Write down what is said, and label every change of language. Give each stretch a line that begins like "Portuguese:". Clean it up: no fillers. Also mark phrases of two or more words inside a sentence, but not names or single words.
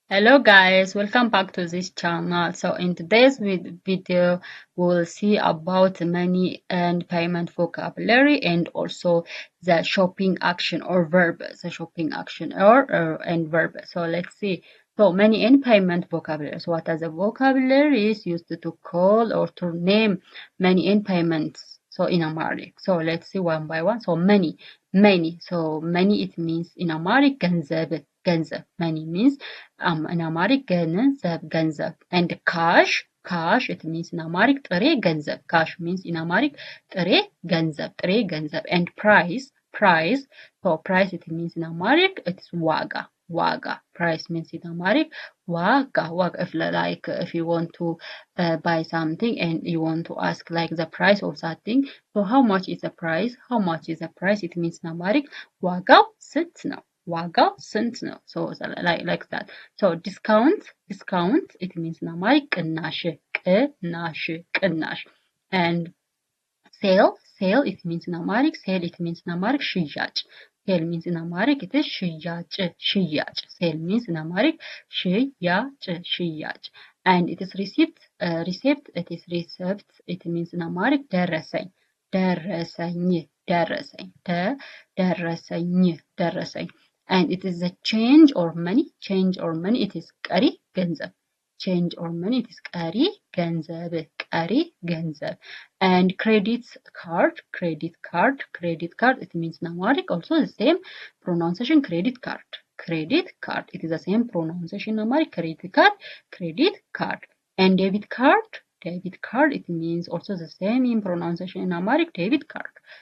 English: Hello guys, welcome back to this channel. So in today's video, we'll see about money and payment vocabulary and also the shopping action or verb, the shopping action or and verb. So let's see. So money and payment vocabulary. So what are the vocabularies used to call or to name money and payments? So in Amharic. So let's see one by one. So money. So money it means in Amharic
Amharic: ገንዘብ ገንዘብ.
English: Money means in Amharic ገንዘብ and cash it means in Amharic
Amharic: ጥሬ ገንዘብ.
English: Cash means in Amharic
Amharic: ጥሬ ገንዘብ
English: and price so price it means in Amharic it's ዋጋ. Price means in Amharic ዋጋ. If you want to buy something and you want to ask like the price of that thing, so how much is the price? It means in Amharic
Amharic: ዋጋው ስንት ነው? ዋጋው ስንት ነው?
English: So like that. So discount it means in Amharic ቅናሽ. And sale it means in Amharic ሽያጭ. Sale means in Amharic it is ሽያጭ. Sale means in Amharic ሽያጭ. And it is receipt it means in Amharic ደረሰኝ. And it is a change or money it is
Amharic: ቀሪ ገንዘብ.
English: Change or money it is
Amharic: ቀሪ ገንዘብ.
English: And credit card it means in Amharic also the same pronunciation credit card it is the same pronunciation in Amharic credit card. And debit card it means also the same in pronunciation in Amharic debit card.